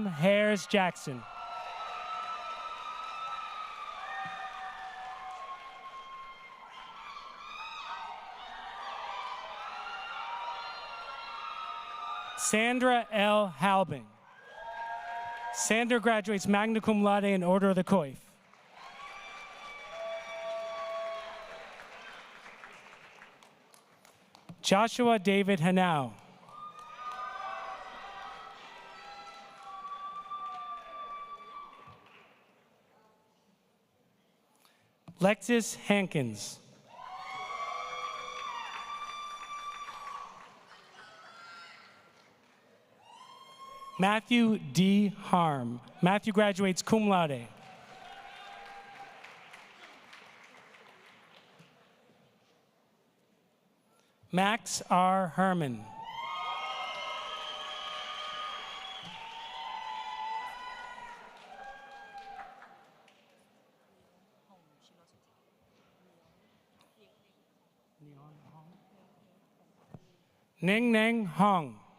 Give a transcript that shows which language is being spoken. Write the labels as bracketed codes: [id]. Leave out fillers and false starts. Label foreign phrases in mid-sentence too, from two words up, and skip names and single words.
[en] Harris-Jackson. Sandra L. Halbing. Sandra graduates magna cum laude in Order of the Coif. Joshua David Hanau. Lexis Hankins. Matthew D. Harm. Matthew graduates cum laude. Max R. Herman. Ning Neng Hong.